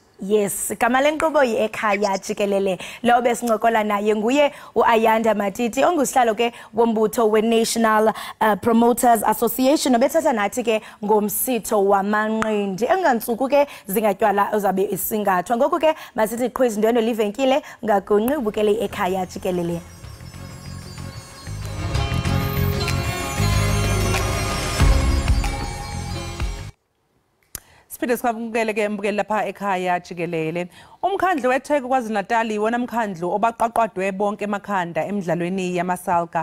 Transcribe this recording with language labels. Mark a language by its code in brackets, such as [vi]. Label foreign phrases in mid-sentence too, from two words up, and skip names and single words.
[xh] Yes, igama lenkqubo yi-Ekhaya Jikelele. Lo besincokola naye nguye uAyanda Matiti ongusihlalo ke wombutho we-National Promoters Association obethatha nathi ke ngomsitho wamanqindi engantsuku ke zingatywala uzabe isingathwa. Ngoku ke masithi qhwizi ndwendwe livenkile ngagunqi ubukele i-Ekhaya Jikelele. [zu] Siphinde sikwamukele ke mbukeli lapha ekhaya jikelele. Umkhandlu weTheku KwaZulu-Natal iwona mkhandlu obaqaqwadwe bonke emakhanda emidlalweni yamasalka.